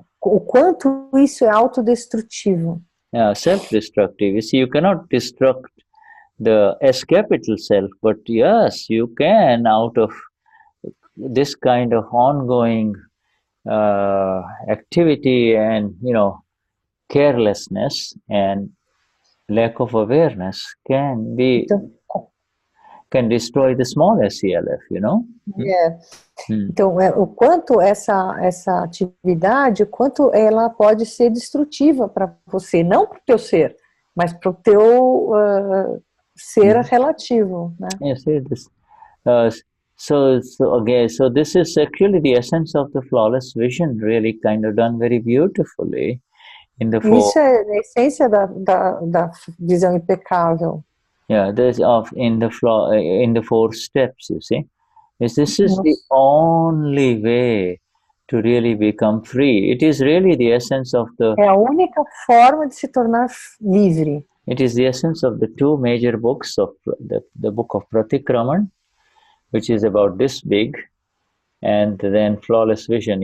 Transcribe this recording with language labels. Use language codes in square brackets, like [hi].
[pt] O quanto isso é autodestrutivo. [en] Yeah, self-destructive. You see, you cannot destruct the S capital self, but yes, you can out of this kind of ongoing activity and, you know, carelessness and lack of awareness can destroy the small SCLF, you know. [pt] Então, o quanto essa atividade, o quanto ela pode ser destrutiva para você, não para o teu ser, mas para o teu ser relativo, né? [en] Yes, this. So this is actually the essence of the flawless vision, really kind of done very beautifully in the four. [pt] Isso é a essência da visão impecável. [en] Yeah, there's in the four steps. You see, this is the only way to really become free. It is really the essence of the. [pt] É a única forma de se tornar livre. [en] It is the essence of the two major books of the book of Pratikraman, which is about this big, and then Flawless Vision.